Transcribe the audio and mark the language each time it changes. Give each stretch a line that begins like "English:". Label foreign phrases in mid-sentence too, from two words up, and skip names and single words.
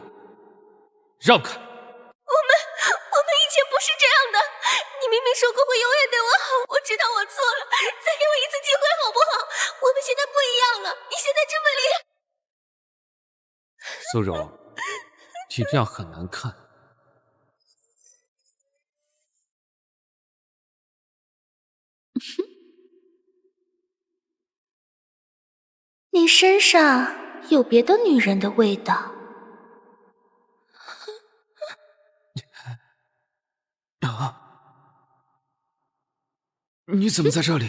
Chinese: 讓開！我們以前不是這樣的，你明明說過會永遠對我好，我知道我錯了，再給我一次機會好不好？我們現在不一樣了，你現在這麼厲害。蘇柔，你這樣很難看。你身上有別的女人的味道。你怎麼在這裡？